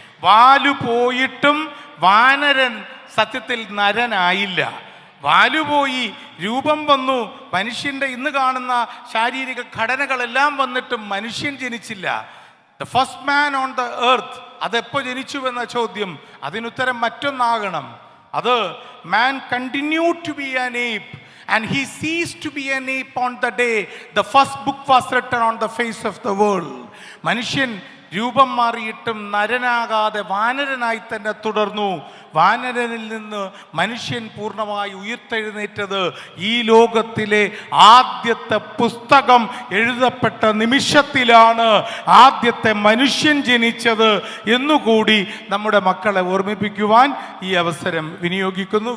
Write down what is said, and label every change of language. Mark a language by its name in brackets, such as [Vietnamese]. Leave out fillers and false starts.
[Malayalam] വാലു പോയിട്ടും വാനരൻ സത്യത്തിൽ നരനായില്ല. വാലുപോയി, രൂപം വന്നു, മനുഷ്യൻ്റെ ഇന്ന് കാണുന്ന ശാരീരിക ഘടനകളെല്ലാം വന്നിട്ടും മനുഷ്യൻ ജനിച്ചില്ല. [English] the first man on the earth [Malayalam] അതെപ്പോൾ ജനിച്ചുവെന്ന ചോദ്യം, അതിനുത്തരം മറ്റൊന്നാകണം. അത് [English] Man continue to be an ape and he ceased to be an ape on the day the first book was written on the face of the world. [Malayalam] മനുഷ്യൻ രൂപം മാറിയിട്ടും നരനാകാതെ വാനരനായി തന്നെ തുടർന്നു. വാനരനിൽ നിന്ന് മനുഷ്യൻ പൂർണ്ണമായി ഉയർത്തെഴുന്നേറ്റത് ഈ ലോകത്തിലെ ആദ്യത്തെ പുസ്തകം എഴുതപ്പെട്ട നിമിഷത്തിലാണ് ആദ്യത്തെ മനുഷ്യൻ ജനിച്ചത് എന്നുകൂടി നമ്മുടെ മക്കളെ ഓർമ്മിപ്പിക്കുവാൻ ഈ അവസരം വിനിയോഗിക്കുന്നു.